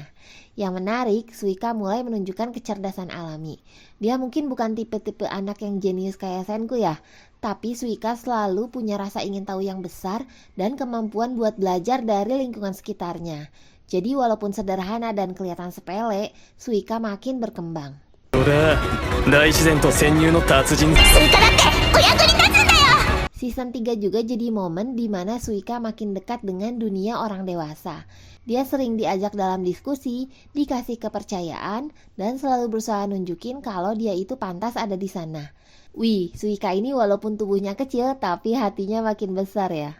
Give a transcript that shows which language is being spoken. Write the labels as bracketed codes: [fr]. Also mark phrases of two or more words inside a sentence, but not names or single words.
[id] Yang menarik, Suika mulai menunjukkan kecerdasan alami. Dia mungkin bukan tipe-tipe anak yang jenius kayak Senku ya, tapi Suika selalu punya rasa ingin tahu yang besar dan kemampuan buat belajar dari lingkungan sekitarnya. Jadi walaupun sederhana dan kelihatan sepele, Suika makin berkembang. [ja] そうだ、大自然と潜入の達人。スイカだってお役に立つんだよ。 [id] Season 3 juga jadi momen di mana Suika makin dekat dengan dunia orang dewasa. Dia sering diajak dalam diskusi, dikasih kepercayaan, dan selalu berusaha nunjukin kalau dia itu pantas ada di sana. Wih, Suika ini walaupun tubuhnya kecil, tapi hatinya makin besar ya.